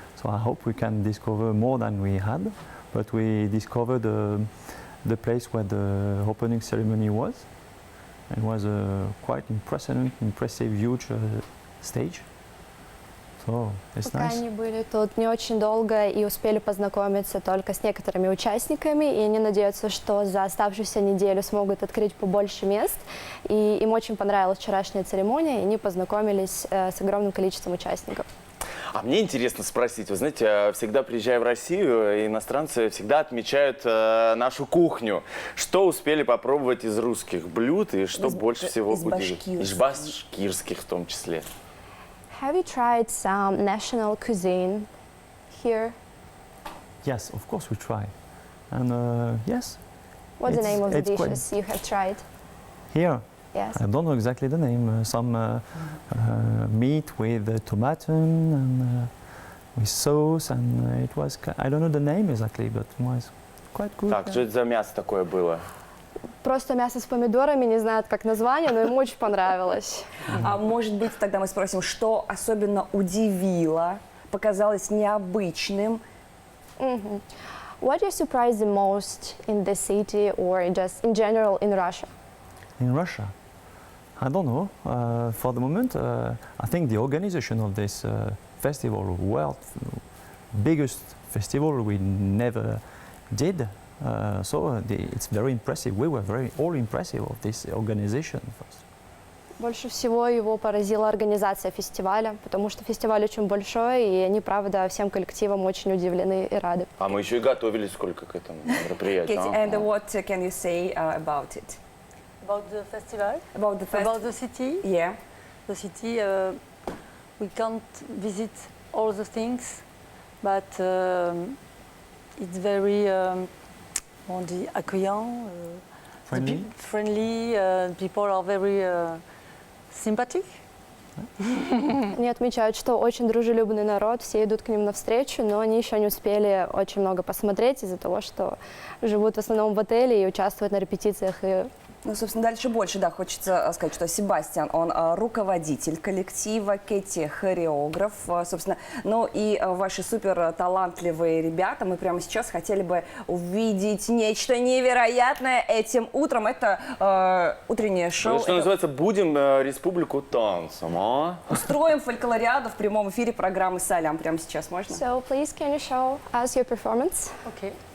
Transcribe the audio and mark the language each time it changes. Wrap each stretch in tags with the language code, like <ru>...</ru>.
<en>So I hope we can discover more than we had. But we discovered the place where the opening ceremony was. It was a quite impressive, huge stage. So it's</en> <ru>Пока</ru> <en>nice.</en> <ru>они были тут не очень долго и успели познакомиться только с некоторыми участниками, и они надеются, что за оставшуюся неделю смогут открыть побольше мест. И им очень понравилась вчерашняя церемония, и они познакомились с огромным количеством участников. А мне интересно спросить, вы знаете, всегда приезжая в Россию, иностранцы всегда отмечают нашу кухню. Что успели попробовать из русских блюд и что больше всего из удивило? Из башкирских в том числе.</ru> <en>Have you tried some national cuisine here? Yes, of course we try. And yes. What's the name of the it's quite- dishes you have tried? Here, Yes. I don't know exactly the name. Some meat with tomato and with sauce, and it was. I don't know the name exactly, but it was quite good.</en> <ru>Так, что это за мясо такое было? Просто мясо с помидорами, не знают как название, но им очень понравилось. А может быть, тогда мы спросим, что особенно удивило, показалось необычным?</ru> <en>What you surprised the most in the city or just in general in Russia? In Russia, I don't know. For the moment, I think the organization of this festival, world biggest festival we never did. It's very impressive. We were all impressive of this organization first.</en> <ru>Больше всего его поразила организация фестиваля, потому что фестиваль очень большой, и они, правда, всем коллективам очень удивлены и рады. А мы еще и готовились сколько к этому мероприятию.</ru> <en>Katie, and what can you say about it? About the festival, About the festival? about the city. Yeah. The city, we can't visit all the things, but it's very,</en> <fr>on dit, accueillant,</fr> <en>Friendly? friendly. People are very sympathetic.</en> <ru>Они отмечают, что очень дружелюбный народ, все идут к ним навстречу, но они еще не успели очень много посмотреть из-за того, что живут в основном в отеле и участвуют на репетициях и Ну, собственно, дальше больше, да, хочется сказать, что Себастьян, он руководитель коллектива, Кэти хореограф, собственно, ну и ваши супер талантливые ребята, мы прямо сейчас хотели бы увидеть нечто невероятное этим утром, это утреннее шоу. Что называется, будем республику танцем, а? Устроим фольклориаду в прямом эфире программы «Салям» прямо сейчас, можно?</ru> <en>So, please, can you show us your performance? Okay.</en>